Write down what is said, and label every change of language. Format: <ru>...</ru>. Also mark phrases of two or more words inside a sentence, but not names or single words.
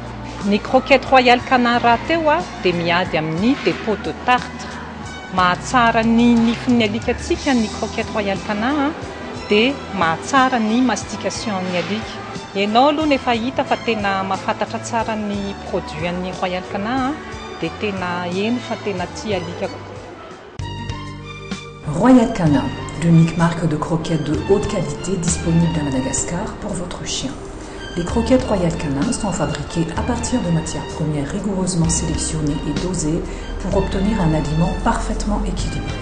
<mg>Ny croquette Royal Canin raha teo dia miady amin'ny</mg> <fr>dépôt de tartre.</fr> <mg>Mahatsara ny nifin'ny alikatsika ny croquette royal canin dia mahatsara ny mastication ny alika. Ianao aloha nefa hita fa tena mahafantatra tsara ny produit an'ny royal canin dia tena heno fa tena tia alika.</mg> <fr>Royal Canin, l'unique marque de croquettes de haute qualité disponible à Madagascar pour votre chien. Les croquettes Royal Canin sont fabriquées à partir de matières premières rigoureusement sélectionnées et dosées pour obtenir un aliment parfaitement équilibré.</fr>